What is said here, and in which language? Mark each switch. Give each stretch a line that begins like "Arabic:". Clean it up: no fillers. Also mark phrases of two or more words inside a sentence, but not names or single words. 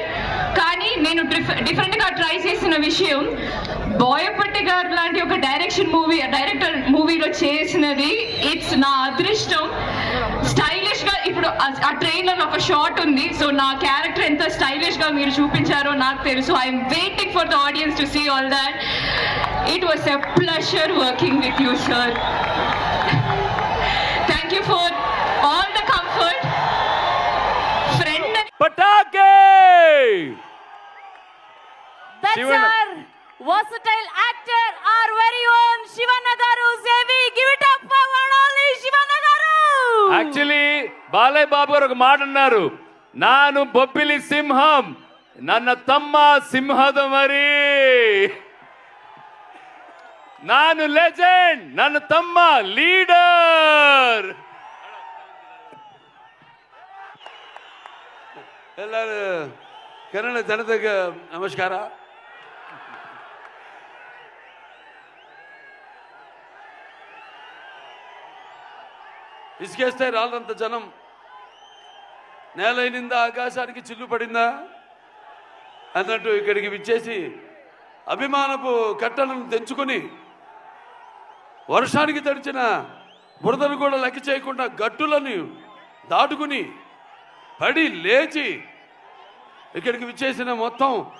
Telugu: కానీ నేను డిఫరెంట్గా ట్రై చేసిన విషయం, బోయపట్టి గారు లాంటి ఒక డైరెక్టర్ మూవీలో చేసినది ఇట్స్ నా అదృష్టం. స్టైలిష్ గా ఇప్పుడు ఆ ట్రైలర్ ఒక షాట్ ఉంది. సో నా క్యారెక్టర్ ఎంత స్టైలిష్ గా మీరు చూపించారో నాకు తెలుసు.
English: I'm waiting for the audience to see all that. It was a pleasure working with you sir. Thank you for all the comfort. ఫ్రెండ్
Telugu: పటాకే
English: That's our versatile actor, our very own Shivanna garu. Zevi, give it up for one only Shivanna garu.
Telugu: యాక్చువల్లీ బాలయ్య బాబు గారు ఒక మాట అన్నారు, నాను బొబ్బిలి సింహం,
Kannada: ನನ್ನ ತಮ್ಮ ಸಿಂಹದ ಮರಿ. ನಾನು ಲೆಜೆಂಡ್, ನನ್ನ ತಮ್ಮ ಲೀಡರ್. ಎಲ್ಲರೂ ಕನ್ನಡ ಜನತೆಗೆ ನಮಸ್ಕಾರ.
Telugu: ఇసుకేస్తే రాళ్ళంత జనం నేలైనిందా ఆకాశానికి చిల్లు పడిందా అన్నట్టు ఇక్కడికి విచ్చేసి అభిమానపు కట్టలను తెంచుకొని వర్షానికి తడిచిన బురదను కూడా లెక్క చేయకుండా గట్టులను దాటుకుని పడి లేచి ఇక్కడికి విచ్చేసిన మొత్తం